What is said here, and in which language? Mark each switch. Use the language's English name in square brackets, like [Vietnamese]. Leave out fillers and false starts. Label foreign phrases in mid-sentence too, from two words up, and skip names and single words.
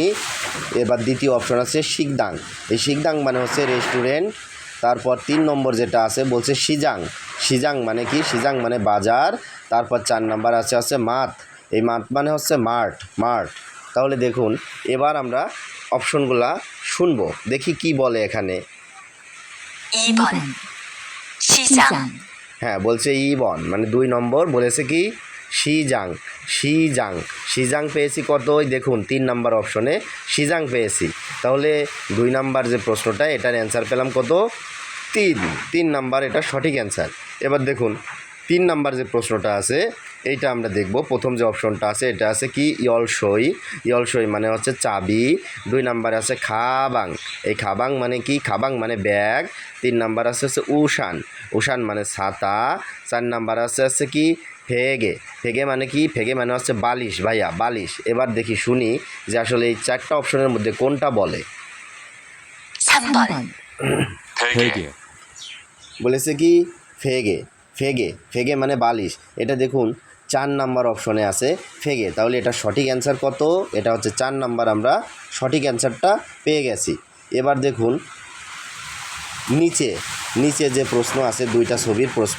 [Bangla] এবার দ্বিতীয় অপশন আছে শিকদাং, এই শিকদাং মানে হচ্ছে রেস্টুরেন্ট। তারপর 3 নম্বর যেটা আছে বলছে সিজাং, সিজাং মানে কি, সিজাং মানে বাজার। তারপর 4 নাম্বার আছে মাঠ, এই মাঠ মানে হচ্ছে মাঠ, মাঠ। তাহলে দেখুন এবার আমরা অপশনগুলা শুনবো, দেখি কি বলে এখানে। [Korean] 2번 시장 [Bangla] হ্যাঁ বলছে ইবন মানে 2 নম্বর বলেছে কি শিজাং, শিজাং, শিজাং পেয়েছি কত, ওই দেখুন 3 নাম্বার অপশনে শিজাং পেয়েছি। তাহলে 2 নাম্বার যে প্রশ্নটা এটার অ্যান্সার পেলাম কত 3 নাম্বার, এটা সঠিক অ্যান্সার। এবার দেখুন 3 নাম্বার যে প্রশ্নটা আছে এইটা আমরা দেখব। প্রথম যে অপশনটা আছে এটা আছে কি ইয়লসই, ইয়লসই মানে হচ্ছে চাবি। 2 নাম্বার আছে খাবাং, এই খাবাং মানে কি, খাবাং মানে ব্যাগ। 3 নাম্বার আছে উশান, উশান মানে ছাতা। 4 নাম্বার আছে কি ফেগে, ফেগে মানে কি, ফেগে মানে হচ্ছে বালিশ ভাইয়া, বালিশ। এবার দেখি শুনি যে আসলে এই 4টা অপশনের মধ্যে কোনটা বলে। [Korean] 3번 베개, [Bangla] বলেছে কি ফেগে, ফেগে, ফেগে মানে বালিশ। এটা দেখুন 4 নাম্বার অপশনে আছে ফেগে। তাহলে এটা সঠিক অ্যান্সার কত, এটা হচ্ছে 4 নাম্বার, আমরা সঠিক অ্যান্সারটা পেয়ে গেছি। এবার দেখুন নিচে, নিচে যে প্রশ্ন আছে 2টা ছবির প্রশ্ন।